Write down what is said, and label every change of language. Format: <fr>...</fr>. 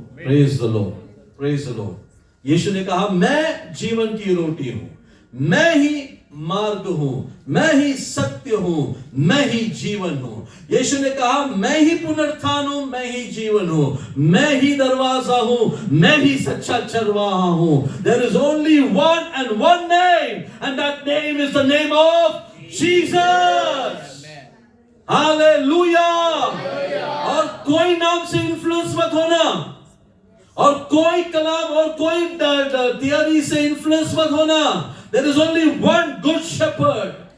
<hi>Praise the Lord, praise the Lord. यीशु ने कहा मैं जीवन की रोटी हूं, मैं ही मार्ग हूं, मैं ही सत्य हूं, मैं ही जीवन हूं। यीशु ने कहा मैं ही पुनरुत्थान हूं, मैं ही जीवन हूं, मैं ही दरवाजा हूं, मैं ही सच्चा चरवाहा हूं।</hi> <en>There is only one and one name, and that name is the name of Jesus.</en> <hi>Hallelujah. और कोई नाम से इन्फ्लुएंस मत होना, और कोई कलाम और कोई थियरी से इन्फ्लुएंस मत होना।</hi> <en>There is only one good shepherd.</en>